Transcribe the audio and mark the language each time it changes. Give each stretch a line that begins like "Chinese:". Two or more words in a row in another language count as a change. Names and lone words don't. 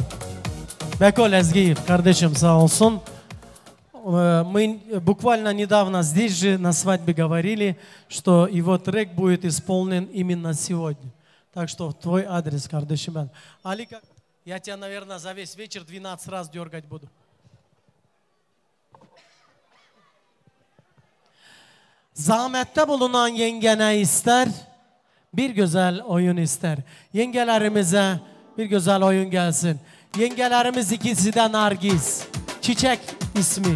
Turkish: Беколь Азгиев, Kardeşim sağolsun.
Russian: Мы буквально недавно здесь же на свадьбе говорили, что его трек будет исполнен именно сегодня. Так что твой адрес, Кардышем. Алика, я тебя, наверное, за весь вечер 12 раз дергать буду.
Turkish: Zahmette bulunan yenge ne ister? Bir güzel oyun ister. Yengelerimize bir güzel oyun gelsin. Yengelerimiz ikisi de Nargis. Çiçek ismi.